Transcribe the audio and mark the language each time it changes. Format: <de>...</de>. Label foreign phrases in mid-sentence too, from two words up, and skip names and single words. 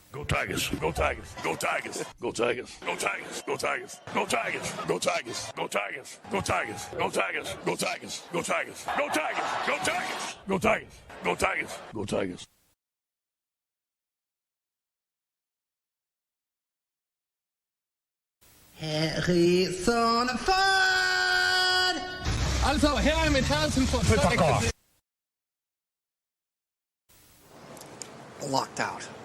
<en>Tigers. Go Tigers. Go Tigers. Go Tigers. Go Tigers. Go Tigers. Go Tigers. Go Tigers. Go Tigers. Go Tigers. Go Tigers. Go Tigers. Go Tigers. Go Tigers. Go Tigers. Go Tigers. Go Tigers. Go Tigers. Harrison Ford!</en> <de>Also, her mit Harrison Ford.</de> <en>Locked out.</en>